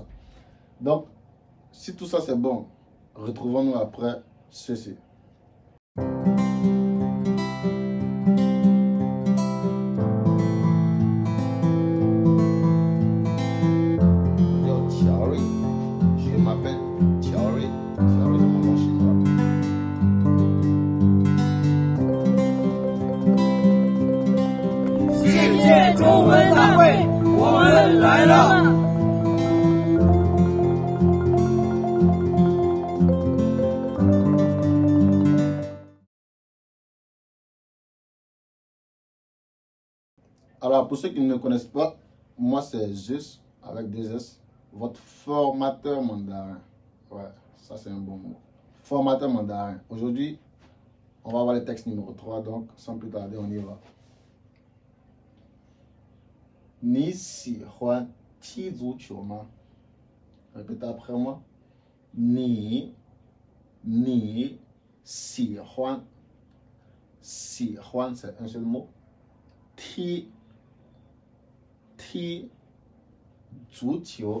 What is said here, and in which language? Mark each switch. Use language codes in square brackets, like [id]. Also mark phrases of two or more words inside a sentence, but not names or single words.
[fr] Donc, si tout ça c'est bon, retrouvons-nous après ceci. Je m'appelle Thierry. Thierry, c'est mon nom chinois. [zh] 世界中文大会，我们来了。 [fr] Alors, pour ceux qui ne me connaissent pas, moi c'est Zeus, avec deux S, votre formateur mandarin. Ouais, ça c'est un bon mot. Formateur mandarin. Aujourd'hui, on va voir le texte numéro 3, donc sans plus tarder, on y va. [zh] 你喜欢踢足球吗. [fr] Répétez après moi. [zh] 你喜欢. [fr] Si huan, c'est un seul mot. [zh] 踢足球.